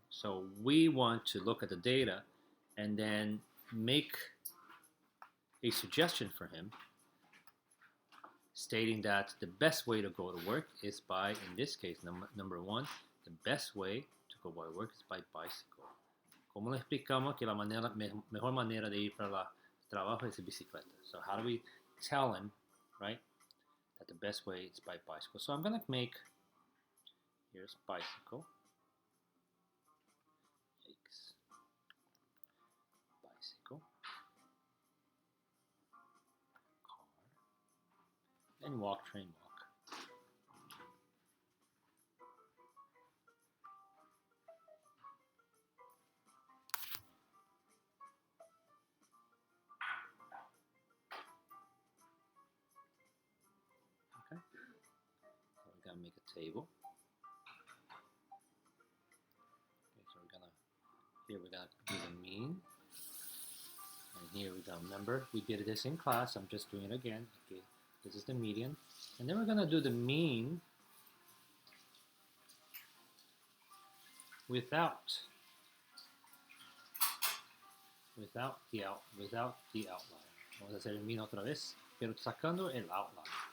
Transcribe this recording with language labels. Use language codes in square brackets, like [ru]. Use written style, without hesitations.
[en] So we want to look at the data and then make a suggestion for him stating that the best way to go to work is by, in this case, number one, the best way to go by work is by bicycle. [es] ¿Cómo le explicamos que la mejor manera de ir para el trabajo es en bicicleta? [en] So how do we tell him, right, that the best way is by bicycle? So I'm going to make, here's bicycle. Yikes. Bicycle. Car. And walk, train, walk. Okay. So we're going to make a table. Okay, so here we're going to do the mean. And here we go. Remember, we did this in class. I'm just doing it again. Okay, this is the median. And then we're going to do the mean without the outlier. [es] Vamos a hacer el mean otra vez, pero sacando el outlier.